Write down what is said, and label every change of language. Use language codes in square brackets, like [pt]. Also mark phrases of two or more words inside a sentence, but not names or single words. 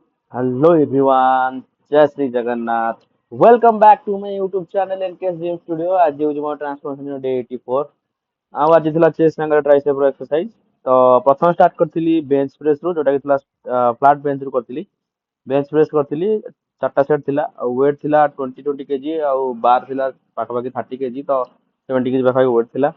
[en] Hello everyone, Jai Sri Jagannath. Welcome back to my YouTube channel NKS Gym Studio. [or] ଆଜି ହେଉଛି ମୋ [en] transformation day [or] 84 ଆଉ ଆଜି ଥିଲା ଚେଷ୍ଟ ସାଙ୍ଗରେ ଟ୍ରାଇସେପ୍ର ଏକ୍ସରସାଇଜ। ତ ପ୍ରଥମେ ଷ୍ଟାର୍ଟ କରିଥିଲି [en] bench press [or] ରୁ ଯୋଉଟା କି ଥିଲା [en] flat bench [or] ରୁ କରିଥିଲି। [en] bench press [or] କରିଥିଲି ଚାରିଟା ସେଟ୍ ଥିଲା ଆଉ ୱେଟ୍ ଥିଲା 20 କେଜି ଆଉ ବାର୍ ଥିଲା ପାଖାପାଖି 30 କେଜି ତ 70 କେଜି ପାଖାପାଖି ୱେଟ୍ ଥିଲା।